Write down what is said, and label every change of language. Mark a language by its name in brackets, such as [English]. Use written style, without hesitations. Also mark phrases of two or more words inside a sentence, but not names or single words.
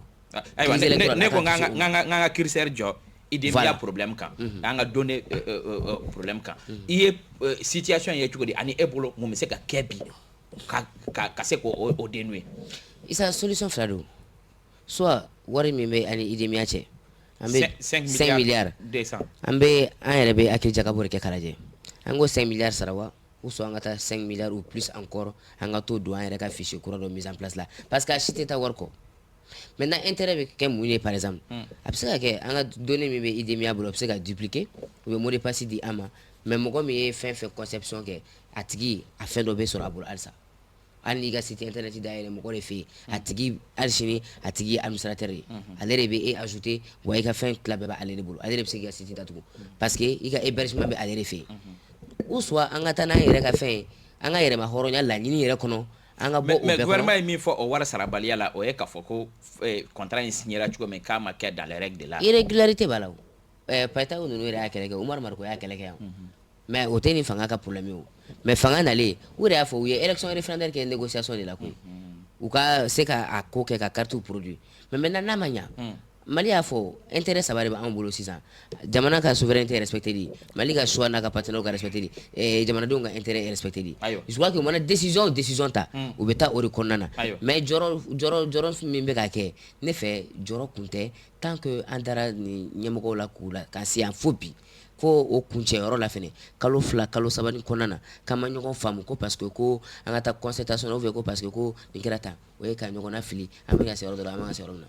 [Bambara] ayiwa ne ko n ka critère jɔ idémia problème kan an ka donner problème kan i ye situation ye cogo di ani e bolo mun bɛ se ka kɛ bi ka se k'o dénouer. Isa solution fila don soit wari min bɛ ani idémia cɛ an bɛ 5 milliards an yɛrɛ bɛ hakili jagabɔ de kɛ k'a lajɛ an ko 5 milliards sara wa [French] ou soit [Bambara] an ka taa 5 milliards [French] ou plus encore [Bambara] an ka t'o don an yɛrɛ ka fichier kura dɔ [French] mise en place [Bambara] la parce que a si tɛ taa wari kɔ maintenant intérêt bɛ kɛ mun ye par exemple a bɛ se ka kɛ an ka données min bɛ idémia bolo a bɛ se ka dupliquer u bɛ [French] mot de passe [Bambara] di an ma mais mɔgɔ min ye fɛn fɛn conception kɛ a tigi a fɛn dɔ bɛ sɔrɔ a bolo halisa hali n'i ka [French] site internet [Bambara] dayɛlɛ mɔgɔ de fɛ yen a tigi hali sini a tigi ye administrateur ye ale de bɛ e ajouter wa i ka fɛn tila bɛɛ b'ale de bolo ale de bɛ se k'i ka site datugu parce que i ka hébergement bɛ ale de fɛ yen [French] ou soit [Bambara] an ka taa n'an yɛrɛ ka fɛn ye an ka yɛrɛma hɔrɔnya laɲini yɛrɛ kɔnɔ an ka bɔ o bɛɛ kɔnɔ. mais gouvernement ye min fɔ o wari sarabaliya la o ye k'a fɔ ko contrat in signera cogo min k'a ma kɛ [French] dans les règles de l'art. [Bambara] irrégularité b'a la o Payitaw ninnu yɛrɛ y'a kɛlɛ kɛ Umaru Mariko y'a kɛlɛ kɛ yan mais o tɛ ni fanga ka problème ye o mais fanga nalen u de y'a fɔ u ye [French] élection référendaire [Bambara] kɛ [French] négociation de la [Bambara] koyi u ka se ka a ko kɛ ka [French] carte produit [Bambara] mais maintenant n'a ma ɲa Mali y'a fɔ intérêt saba de b'an bolo sisan jamana ka souveraineté respecté di Mali ka choix n'a ka partenaire ka respecté di jamanadenw ka intérêt respecté di [French] je crois que [Bambara] u mana décision ta u bɛ taa o de kɔnɔna na mais jɔrɔ min bɛ ka kɛ ne fɛ jɔrɔ kun tɛ [French] tant que [Bambara] an taara ni ɲɛmɔgɔw la k'u la ka se yan fo bi fo o kuncɛyɔrɔ la fɛnɛ kalo 2 kalo 3 ni kɔnɔna na k'an ma ɲɔgɔn faamu ko parce que ko an ka taa concertation [French] ou bien [Bambara] ko parce que ko nin kɛra tan o ye ka ɲɔgɔnna fili an bɛ ka se yɔrɔ dɔ la an bɛ ka se yɔrɔ min na.